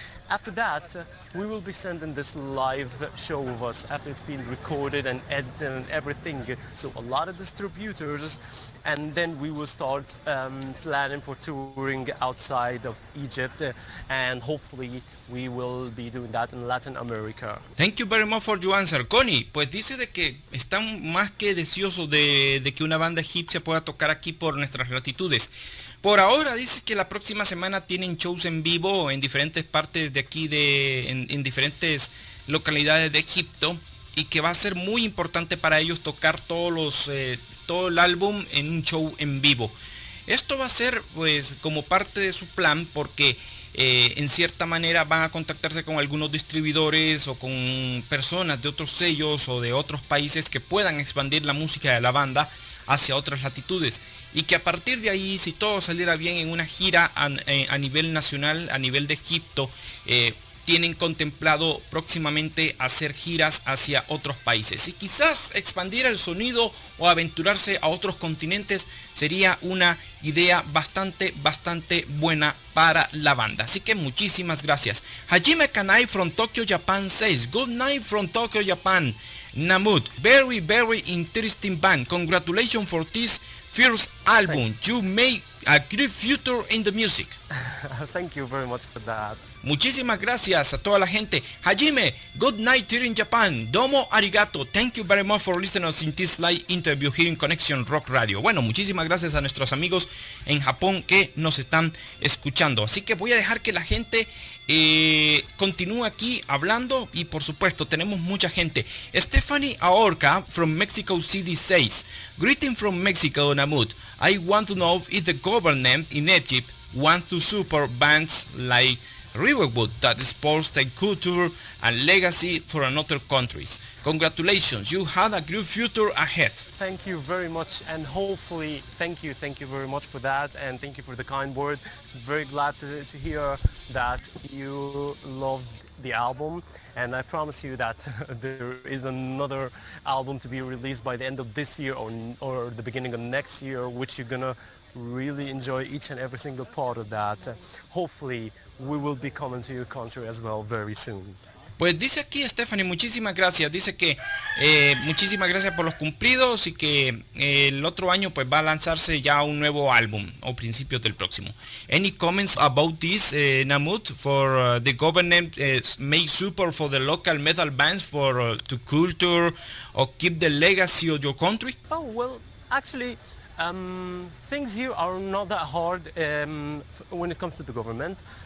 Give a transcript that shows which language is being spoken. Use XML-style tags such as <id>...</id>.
<en>After that, we will be sending this live show of us after it's been recorded and edited and everything to a lot of distributors, and then we will start planning for touring outside of Egypt, and hopefully we will be doing that in Latin America. Thank you very much for your answer.</en> <es>Connie, pues dice de que están más que deseosos de que una banda egipcia pueda tocar aquí por nuestras latitudes. Por ahora dice que la próxima semana tienen shows en vivo en diferentes partes de aquí, en diferentes localidades de Egipto, y que va a ser muy importante para ellos tocar todo el álbum en un show en vivo. Esto va a ser pues como parte de su plan, porque en cierta manera van a contactarse con algunos distribuidores o con personas de otros sellos o de otros países que puedan expandir la música de la banda hacia otras latitudes, y que a partir de ahí, si todo saliera bien en una gira a nivel nacional, a nivel de Egipto, tienen contemplado próximamente hacer giras hacia otros países, y quizás expandir el sonido o aventurarse a otros continentes sería una idea bastante buena para la banda. Así que muchísimas gracias.</es> <en>Hajime Kanai from Tokyo, Japan says, good night from Tokyo, Japan. Mahmoud, very interesting band. Congratulations for this first album. You made a great future in the music. Thank you very much for that.</en> <es>Muchísimas gracias a toda la gente.</es> <en>Hajime, good night here in Japan.</en> <ja>Domo arigato.</ja> <en>Thank you very much for listening to this live interview here in Conexión Rock Radio.</en> <es>Bueno, muchísimas gracias a nuestros amigos en Japón que nos están escuchando. Así que voy a dejar que la gente continúa aquí hablando, y por supuesto tenemos mucha gente.</es> <en>Stephanie Aorca from Mexico City says, greeting from Mexico, Mahmoud. I want to know if the government in Egypt wants to support bands like Riverwood that supports the culture and legacy for another countries. Congratulations, you have a great future ahead. Thank you very much, and hopefully, thank you very much for that, and thank you for the kind word. Very glad to hear that you loved the album, and I promise you that there is another album to be released by the end of this year or the beginning of next year, which you're gonna really enjoy each and every single part of that. Hopefully we will be coming to your country as well very soon.</en> <es>Pues dice aquí Stephanie, muchísimas gracias. Dice que muchísimas gracias por los cumplidos, y que el otro año pues va a lanzarse ya un nuevo álbum o principios del próximo.</es> <en>Any comments about this, Mahmoud, for the government make support for the local metal bands for to culture or keep the legacy of your country? Oh, well, actually, things here are not that hard when it comes to the government.</en>